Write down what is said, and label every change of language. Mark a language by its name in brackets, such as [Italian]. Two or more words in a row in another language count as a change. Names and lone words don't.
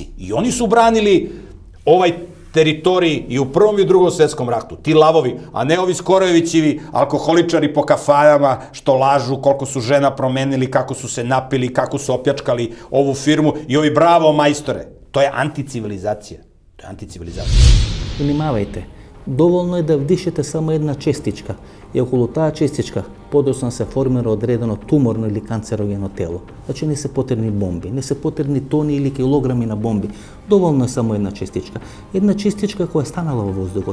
[Serbian] I oni su branili ovaj teritoriji i u Prvom i u Drugom svetskom ratu. Ti lavovi, a ne ovi Skorojevićevi alkoholičari po kafanama što lažu koliko su žena promenili, kako su se napili, kako su opljačkali ovu firmu i ovi bravo majstore. To je anticivilizacija. To je anticivilizacija. [Macedonian] Внимавајте, доволно е да вдишете само една честичка и околу таа честичка подоцна се формира одредено туморно или канцерогено тело. Значи не се потребни бомби, не се потребни тони или килограми на бомби. Доволно е само една честичка. Една честичка која е станала во воздухот.